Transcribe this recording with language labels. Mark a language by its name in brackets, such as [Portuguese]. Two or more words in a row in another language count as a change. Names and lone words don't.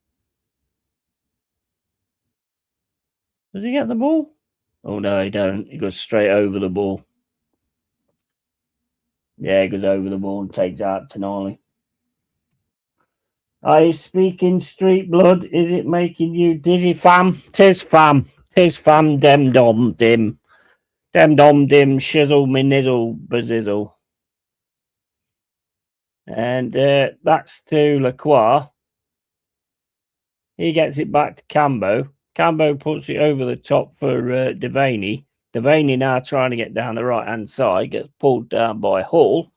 [English] Does he get the ball? Oh, no, he don't. He goes straight over the ball. Yeah, he goes over the ball and takes out Tonali. Are you speaking street blood? Is it making you dizzy, fam? Tis fam. Tis fam, dem dom dim. Dem dom dim, shizzle me nizzle bazizzle. And that's to Lacroix. He gets it back to Cambo. Cambo puts it over the top for Devaney. Devaney now trying to get down the right-hand side, gets pulled down by Hall.